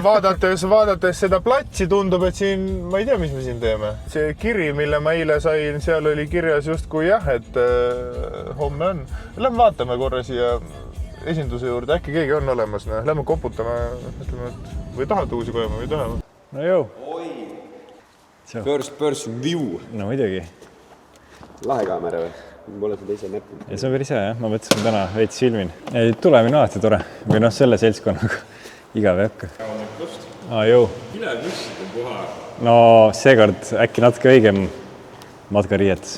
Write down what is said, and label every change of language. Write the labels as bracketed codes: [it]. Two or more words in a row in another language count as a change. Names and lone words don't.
[et] Vaadates seda platsi tundub, et siin, ma ei tea, mis me siin teeme. See kiri, mille ma eile sain, seal oli kirjas justkui jah, et homme on. Lähme vaatame korra siia esinduse juurde, äkki keegi on olemas, lähme koputame, ütleme, et või tahad uusi kojama või tahame? No jõu. Oi, [en] first person view. [et] No muidugi. Lahe kaamera või? Pole seda ise näppinud. Ja see on päris hea, jah. Ma mõtlesin täna veits filmin. Ei, tulemine alati tore. Või noh, selle seltskonnaga igav ei hakka. Jõu. Ile püssid on puha. No seekord äkki natuke õigem matkariietus.